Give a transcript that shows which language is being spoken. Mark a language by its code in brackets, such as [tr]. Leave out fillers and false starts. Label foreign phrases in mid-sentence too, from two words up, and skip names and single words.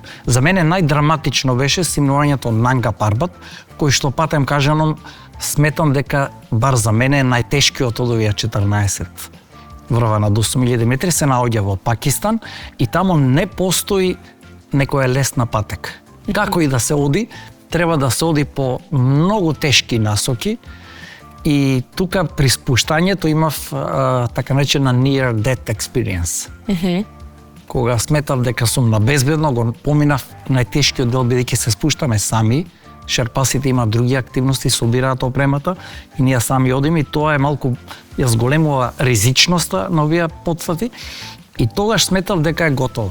[mk] За мене најдраматично беше симнувањето Нанга Парбат, кој што патем кажано, сметам дека, бар за мене, најтешкиот од овие 14 врва над 8000 метри се наоѓа во Пакистан и таму не постои некоја лесна патека. Како и да се оди, треба да се оди по многу тешки насоки и тука при спуштањето имав така наречена [en] near death experience. [mk] Кога сметав дека сум на безбедно, го поминав најтешкиот дел бидејќи се спуштаме сами, шерпасите имаат други активности, собираат опремата и ние сами одиме и тоа е малку ја зголемува ризичноста на овие потфати и тогаш сметав дека е готово.